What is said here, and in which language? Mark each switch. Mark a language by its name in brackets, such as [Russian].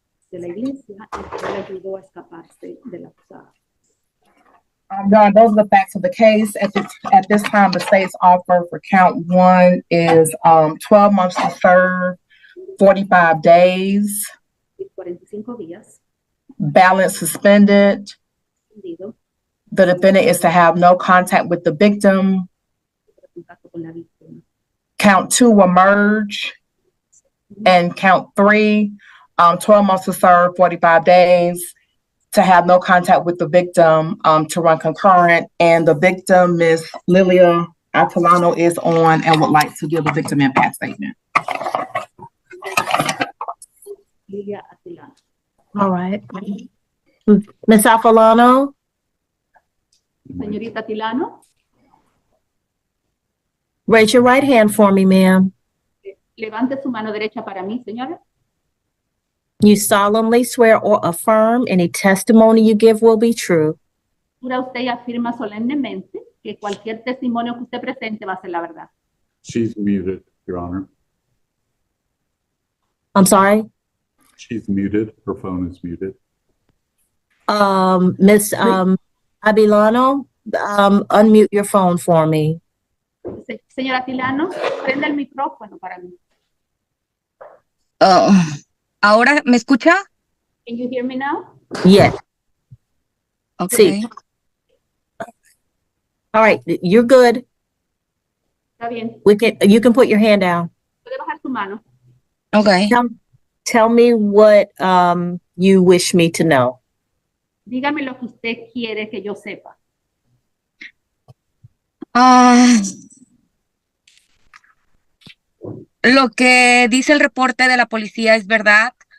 [Spanish] De la iglesia, y él ayudó a escaparse de la acusada. [English] John, those are the facts of the case. At this time, the state's offer for count one is 12 months to serve, 45 days, [Spanish] 45 días, [English] balance suspended. [Spanish] suspendido, [English] The defendant is to have no contact with the victim. [Spanish] contacto con la víctima. [English] Count two will merge. And count three, 12 months to serve, 45 days, to have no contact with the victim, to run concurrent. And the victim, Ms. Lilia Atalano, is on and would like to give the victim impact statement. Lilia Atilano. All right. Ms. Afalano, [Spanish] Señorita Atilano, [English] raise your right hand for me, ma'am. [Spanish] levante su mano derecha para mí, señora. [English] You solemnly swear or affirm any testimony you give will be true. [Spanish] Jura usted y afirma solemnemente que cualquier testimonio que usted presente va a ser la verdad. [English] She's muted, Your Honor. I'm sorry? She's muted. Her phone is muted. Ms. Abilano, unmute your phone for me. [Spanish] Señora Atilano, prenda el micrófono para mí. ¿Ahora me escucha? [English] Can you hear me now? Yes. Okay. [Spanish] Sí. [English] All right, you're good. [Spanish] Está bien. [English] You can put your hand down. [Spanish] Puede bajar su mano. [English] Okay. Tell me what you wish me to know. [Spanish] Dígame lo que usted quiere que yo sepa. Ah, lo que dice el reporte de la policía es verdad.